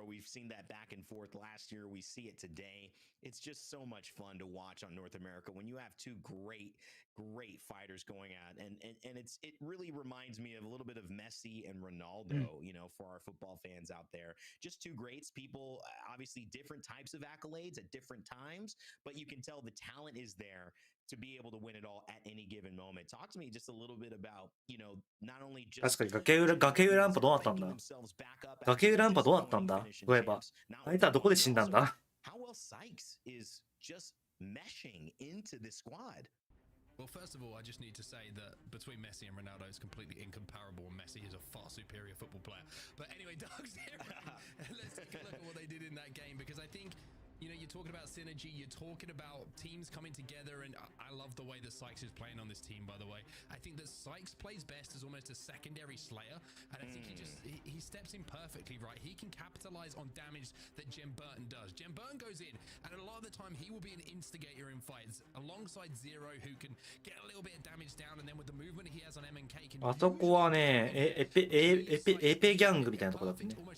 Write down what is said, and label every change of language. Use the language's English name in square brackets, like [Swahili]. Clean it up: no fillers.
[English] We've seen that back and forth last year. We see it today. It's just so much fun to watch on North America when you have 2 great fighters going at, and it really reminds me of a little bit of Messi and Ronaldo, you know, for our football fans out there. Just 2 greats, people, obviously different types of accolades at different times, but you can tell the talent is there to be able to win it all at any given moment. Talk to me just a little bit about, you know, not only just [Japanese] 確かに崖裏ランパどうなったんだ。崖裏ランパどうなったんだ。そういえばあいつはどこで死んだんだ。 [English] How well Sykes is just meshing into this squad. Well, first of all, I just need to say that between Messi and Ronaldo is completely incomparable, and Messi is a far superior football player. But anyway, Dark Zero, let's take a look at what they did in that game, because I think, you know, you're talking about synergy, you're talking about teams coming together, and I love the way that Sykes is playing on this team, by the way. I think that Sykes plays best as almost a secondary slayer, and I think he steps in perfectly, right? He can capitalize on damage that Jem Burton does. Jem Burton goes in, and a lot of the time he will be an instigator in fights, alongside Zero, who can get a little bit of damage down, and then with the movement he has on MNK, can [Japanese] あそこはね、エペギャングみたいなとこだったね。